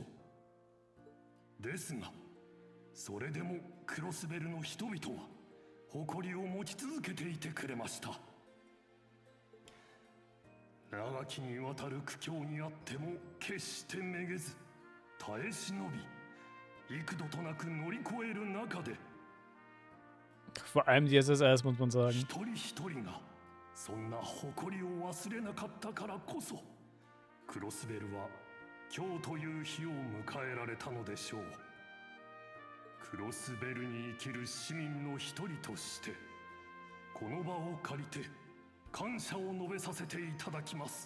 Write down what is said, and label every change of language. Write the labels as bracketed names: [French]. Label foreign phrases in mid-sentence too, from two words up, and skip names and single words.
[Japanese] ですが、それでもクロスベルの人々は誇りを持ち続けていてくれました。長きにわたる苦境にあっても決してめげず、耐え忍び、幾度となく乗り越える中で、 [German] Vor allem die SSS, muss man sagen. [Japanese] 一人一人がそんな誇りを忘れなかったからこそ、クロスベルは今日という日を迎えられたのでしょう。クロスベルに生きる市民の一人として、この場を借りて感謝を述べさせていただきます。